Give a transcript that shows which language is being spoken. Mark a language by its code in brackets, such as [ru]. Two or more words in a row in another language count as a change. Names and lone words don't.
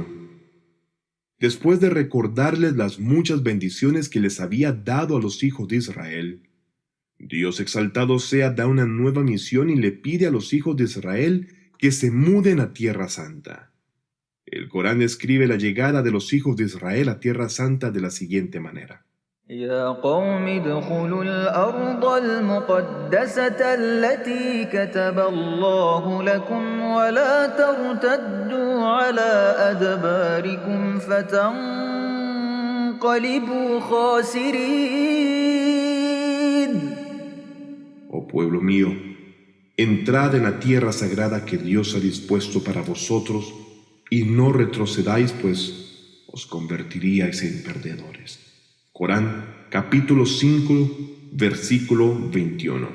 [es] Después de recordarles las muchas bendiciones que les había dado a los hijos de Israel, Dios exaltado sea da una nueva misión y le pide a los hijos de Israel que se muden a Tierra Santa. El Corán describe la llegada de los hijos de Israel a Tierra Santa de la siguiente manera. [ar] يا قوم ادخلوا الأرض المقدسة التي كتب الله لكم ولا ترتدوا على أدباركم فتنقلبوا خاسرين. [es] Oh pueblo mío, entrad en la tierra sagrada que Dios ha dispuesto para vosotros y no retrocedáis, pues os convertiríais en perdedores. Corán, capítulo 5, versículo 21.